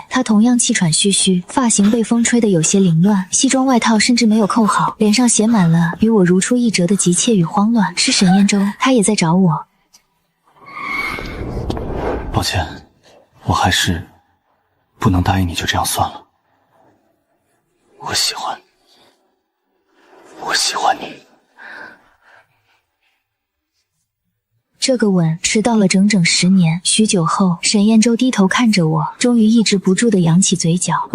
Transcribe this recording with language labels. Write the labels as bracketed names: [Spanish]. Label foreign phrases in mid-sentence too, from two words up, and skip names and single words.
[Chinese] 他同樣氣喘吁吁，髮型被風吹得有些凌亂，西裝外套甚至沒有扣好，臉上寫滿了與我如出一轍的急切與慌亂。是沈燕洲，他也在找我。抱歉，我還是不能答應你就這樣算了。我喜歡你。這個吻遲到了整整10年。許久後，沈燕洲低頭看着我，終於抑制不住地揚起嘴角。